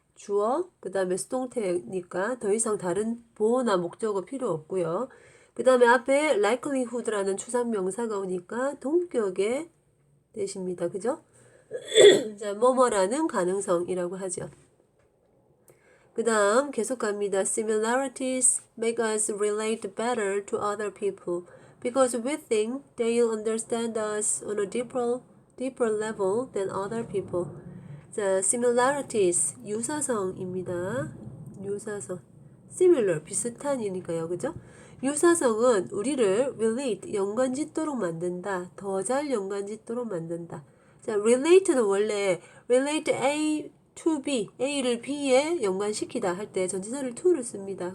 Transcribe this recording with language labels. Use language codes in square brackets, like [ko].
[ko] 주어, 그 다음에 수동태니까 더 이상 다른 보어나 목적어 필요 없고요. 그 다음에 앞에 likelihood라는 추상명사가 오니까 동격의 that입니다. 그죠? 자, 뭐뭐라는 가능성이라고 하죠. 그 다음 계속 갑니다. [en] Similarities make us relate better to other people because we think they'll understand us on a deeper level than other people. [ko] 자, similarities 유사성입니다. 유사성. similar 비슷한이니까요. 그죠? 유사성은 우리를 relate 연관짓도록 만든다. 더 잘 연관짓도록 만든다. 자, relate는 원래 [en] relate A to B, [ko] A를 B에 연관시키다 할 때 전치사를 to를 씁니다.